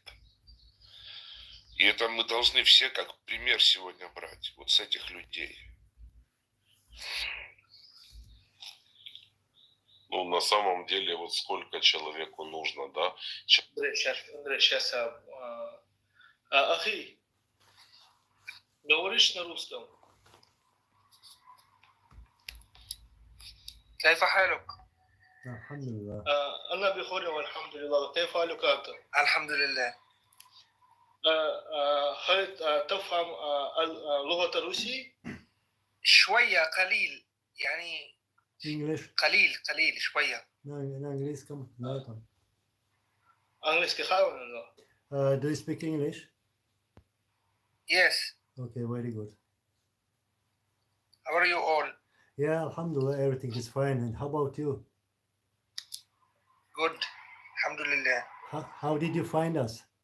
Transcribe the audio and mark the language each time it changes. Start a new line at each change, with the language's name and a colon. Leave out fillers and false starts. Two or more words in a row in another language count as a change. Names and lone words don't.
Russian: И это мы должны все как пример сегодня брать, вот с этих людей. Ну, на самом деле, вот сколько человеку нужно, да? Андрей, сейчас أخي говоришь на русском?
Arabic: كيف حالك؟ الحمد لله. أنا بخير والحمد لله. كيف حالك أنت؟ الحمد لله. هل تفهم اللغة الروسية؟ شوية قليل يعني
English: English.
Arabic: قليل شوية.
Russian: На английском, на этом. Английский хорошо?
English: Do you speak English? Yes. Okay, very good. How are you all? Yeah, alhamdulillah, everything is fine. And how about you? Good. Alhamdulillah. How did you find us?